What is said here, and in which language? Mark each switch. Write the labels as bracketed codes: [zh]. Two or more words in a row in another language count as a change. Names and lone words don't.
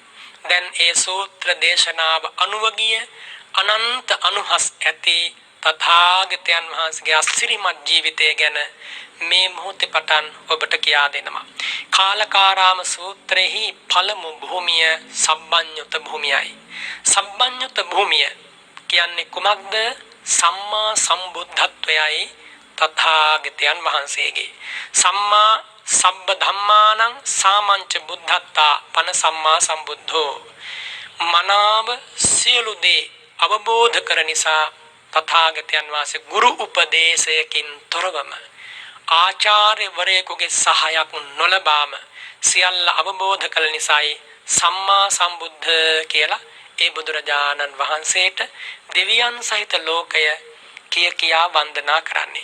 [si] දැන් ඒ සූත්‍ර දේශනාව අනුවගිය අනන්ත අනුහස් ඇති තථාගතයන් වහන්සේගේ අසිරිමත් ජීවිතය ගැන මේ මොහොතේ පටන් ඔබට කියා දෙනවා. කාලකාරාම සූත්‍රෙහි පළමු භූමිය සබ්බඤ්ඤුත භූමියයි. සබ්බඤ්ඤුත භූමිය කියන්නේ කුමක්ද? සම්මා සම්බුද්ධත්වයයි තථාගතයන් වහන්සේගේ. [pi] සම්මා සබ්බ ධම්මානං සාමංච බුද්ධත්තා පන සම්මා සම්බුද්ධෝ. [si] මනාව සියලු දේ අවබෝධ කර නිසා තථාගතයන් වහන්සේ ගුරු උපදේශයකින් තොරවම ආචාර්යවරයෙකුගේ සහායක් නොලබාම සියල්ල අවබෝධ කළ නිසායි [pi] සම්මා සම්බුද්ධ [si] කියලා ඒ බුදුරජාණන් වහන්සේට දෙවියන් සහිත ලෝකය කියා වන්දනා කරන්නේ.